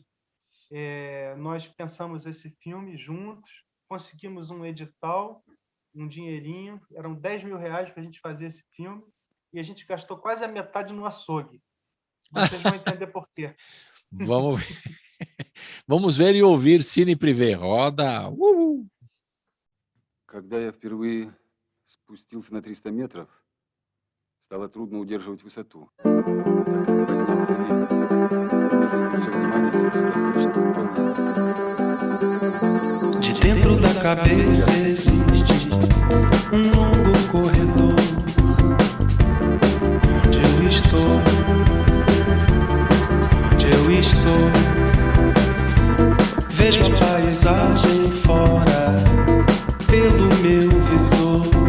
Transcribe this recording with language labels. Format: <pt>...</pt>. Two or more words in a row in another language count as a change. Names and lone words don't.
<pt>Nós pensamos esse filme juntos, conseguimos um edital, um dinheirinho, eram 10 mil reais para a gente fazer esse filme, e a gente gastou quase a metade no açougue. Vocês vão entender por quê. Vamos ver e ouvir Cine Privé. Roda!</pt> <ru>Когда я впервые спустился на 300 метров, стало трудно удерживать высоту. Так как поднялся ветер, нужно все внимание сосредоточить на выполнении.</ru> <pt>De dentro da cabeça existe longo corredor onde eu estou, vejo a paisagem fora pelo meu visor,</pt>